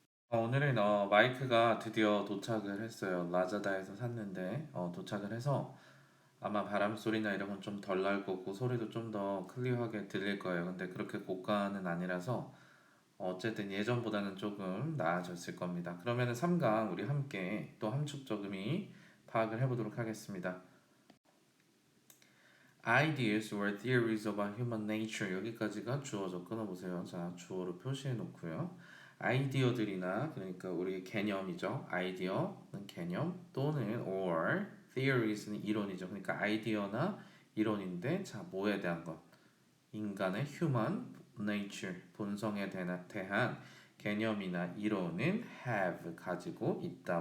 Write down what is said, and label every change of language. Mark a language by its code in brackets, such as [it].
[ko] 오늘은 마이크가 드디어 도착을 했어요. 라자다에서 샀는데 도착을 해서 아마 바람 소리나 이런 건 좀 덜 날 거고 소리도 좀 더 클리어하게 들릴 거예요. 근데 그렇게 고가는 아니라서 어쨌든 예전보다는 조금 나아졌을 겁니다. 그러면은 3강 우리 함께 또 함축적 의미 파악을 해보도록 하겠습니다. [en] Ideas or theories about human nature 여기까지가 주어죠. [ko] 끊어보세요. 자, 주어로 표시해 놓고요. 아이디어들이나 그러니까 우리의 개념이죠. 아이디어는 개념 또는 or theories는 이론이죠. 그러니까 아이디어나 이론인데 자, 뭐에 대한 것? 인간의 human nature 본성에 대한 개념이나 이론은 have 가지고 있다.